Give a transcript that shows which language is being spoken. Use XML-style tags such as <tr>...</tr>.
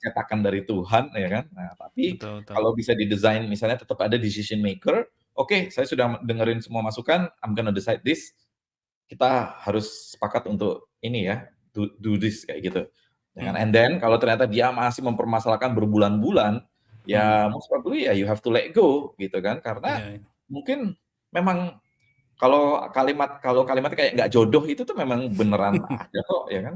<id>cetakan dari Tuhan, ya kan? Nah, tapi Betul, betul. kalau bisa didesain misalnya tetap ada decision maker, oke, saya sudah dengerin semua masukan,</id> <en>I'm gonna decide this,</en> <id>kita harus sepakat untuk ini ya,</id> <en>do this</en> <id>kayak gitu. Ya kan? Hmm.</id> <en>And then</en> <id>kalau ternyata dia masih mempermasalahkan berbulan-bulan, Hmm.</id> <en>ya most probably ya you have to let go gitu kan.</en> <id>Karena Iya. mungkin memang kalau kalimatnya kayak nggak jodoh itu tuh memang beneran ada kok ya kan.</id>